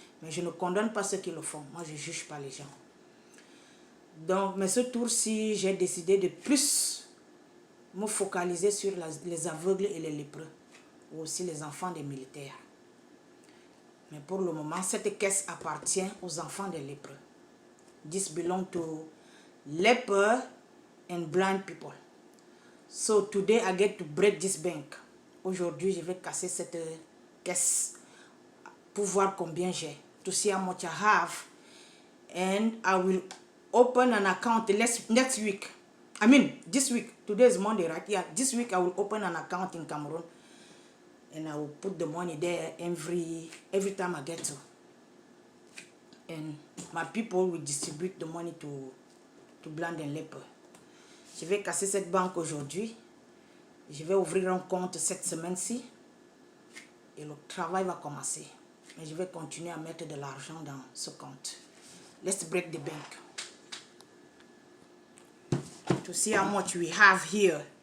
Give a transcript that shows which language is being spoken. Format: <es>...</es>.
<fr>Mais je ne condamne pas ceux qui le font. Moi, je ne juge pas les gens. Donc, mais ce tour-ci, j'ai décidé de plus me focaliser sur les aveugles et les lépreux. Ou aussi les enfants des militaires. Mais pour le moment, cette caisse appartient aux enfants des lépreux.</fr> <en>This belongs to leper and blind people. So today I get to break this bank.</en> <fr>Aujourd'hui, je vais casser cette caisse pour voir combien j'ai.</fr> <en>To see how much I have. And I will open an account next week. I mean, this week. Today is Monday, right? Yeah, this week I will open an account in Cameroon. And I will put the money there every time I get to. And my people will distribute the money to blind and leper.</en> <fr>Je vais casser cette banque aujourd'hui. Je vais ouvrir un compte cette semaine-ci. Et le travail va commencer. Mais je vais continuer à mettre de l'argent dans ce compte.</fr> <en>Let's break the bank. To see how much we have here.</en>